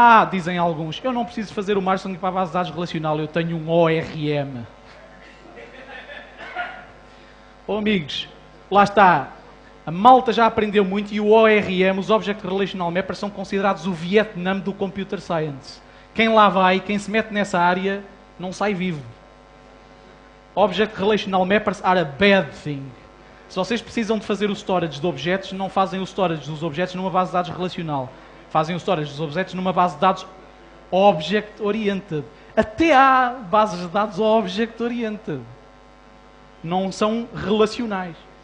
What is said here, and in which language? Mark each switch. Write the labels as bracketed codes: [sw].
[pt] Dizem alguns, eu não preciso fazer o marshalling para a base de dados relacional, eu tenho um ORM. Amigos, lá está. A malta já aprendeu muito e o ORM, os Object Relational Mappers, são considerados o Vietnã do Computer Science. Quem lá vai, quem se mete nessa área, não sai vivo. [en] Object Relational Mappers are a bad thing. [pt] Se vocês precisam de fazer o storage de objetos, não fazem o storage dos objetos numa base de dados relacional. Fazem o storage dos objetos numa base de dados object-oriented. Até há bases de dados object-oriented. Não são relacionais.